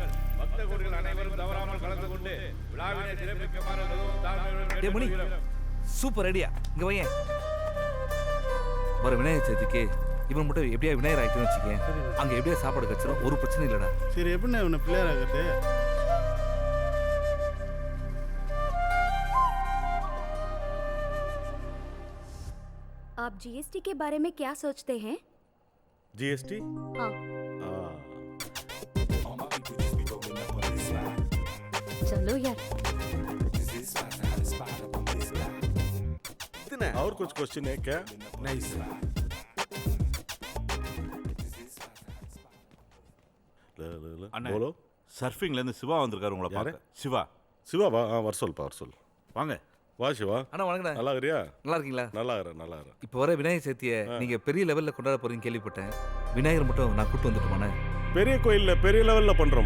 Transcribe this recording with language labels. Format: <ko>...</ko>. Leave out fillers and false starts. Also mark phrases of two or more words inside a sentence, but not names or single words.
<ta>பக்த கோடிகள் அனைவரும் தவறாமல் கலந்து கொண்டு விழாவினை சிறப்பிக்குமாறு டேய் மணி, சூப்பர் ஐடியா. இங்க வையேன். வர விநாயகர் சதுர்த்திக்கு இவன் மட்டும் எப்படியா விநாயகர் ஆகிட்டு வச்சுக்கேன். அங்க எப்படியா சாப்பாடு கச்சிரும், ஒரு பிரச்சனை இல்லடா. சரி, எப்படிண்ணா இவனை பிள்ளையார் ஆகிறது?</ta> <hi>आप जीएसटी के बारे में क्या सोचते हैं? जीएसटी? हाँ। चलो यार। और कुछ क्वेश्चन है क्या? नहीं सर. बोलो.</hi> <ta>சர்ஃபிங்ல இருந்து சிவா வந்திருக்காரு உங்களை பார்க்க. சிவா. சிவாவா? வர சொல்லுப்பா, வர சொல். வாங்க. வா சிவா. அண்ணா வணக்கண்ணா. நல்லா இருக்கறியா? நல்லா இருக்கீங்களா? நல்லா இருக்கேன், நல்லா இருக்கேன். இப்போ வர விநாயகர் சதுர்த்தியை நீங்க பெரிய லெவல்ல கொண்டாட போறீங்க கேள்விப்பட்டேன். விநாயகர் மட்டும் நான் கூட்டு வந்துட்டுமாண்ணே? பெரிய கோயில்ல பெரிய லெவல்ல பண்றோம்ப்பா.</ta>